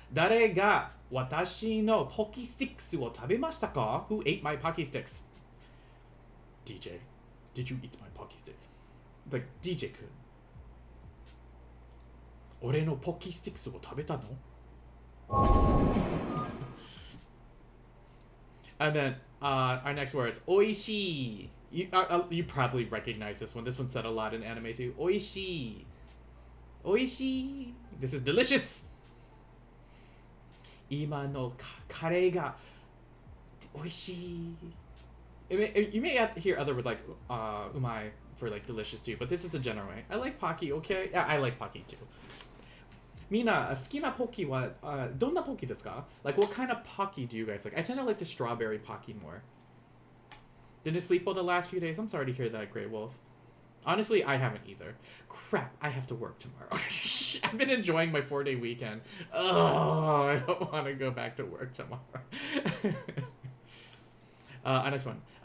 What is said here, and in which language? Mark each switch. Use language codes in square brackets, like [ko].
[ja] 誰が私のポキスティックスを食べましたか? [en] Who ate my pocky sticks? DJ, did you eat my pocky stick? Like, DJ 君。 [ja] 俺のポキスティックスを食べたの? [en] And then our next word is おいしい. You probably recognize this one. This one's said a lot in anime too. [ja] おいしい.おいしい. [en] This is delicious. [ja] 今のカレーがおいしい. [en] You may hear other words like umai for like delicious too, but this is the general way. I like Pocky, okay? Yeah, I like Pocky too. [ja] みんな好きなポキはどんなポキですか? [en] Like what kind of Pocky do you guys like? I tend to like the strawberry Pocky more. Didn't sleep well the last few days? I'm sorry to hear that, Grey Wolf. Honestly, I haven't either. Crap, I have to work tomorrow. I've been enjoying my 4-day weekend. Oh, I don't want to go back to work tomorrow. Next one.